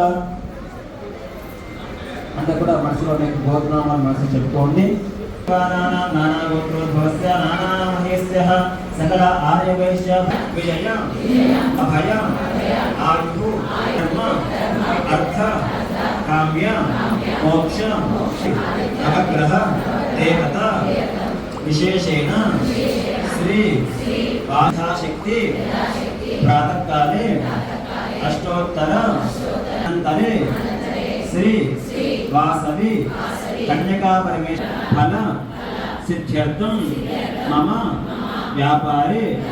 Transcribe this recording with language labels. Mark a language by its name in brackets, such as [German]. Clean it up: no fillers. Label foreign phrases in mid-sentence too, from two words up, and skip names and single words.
[Telugu] अंत కూడా మనసులో గోత్రనామాలు మనసు చెప్పుకోండి. [Sanskrit] नाना गोत्रोद्भवस्य नाना महेशः सकल आर्यवैश्य विजय अभय आयु धर्म अर्थ काम्य मोक्ष नवग्रह देवता विशेषेण श्री यथाशक्ति प्रातः काले अष्टोत्तर अनंतरे श्री वासवी कन्यका परमेश्वर फल सिद्ध्यर्थम मम व्यापारे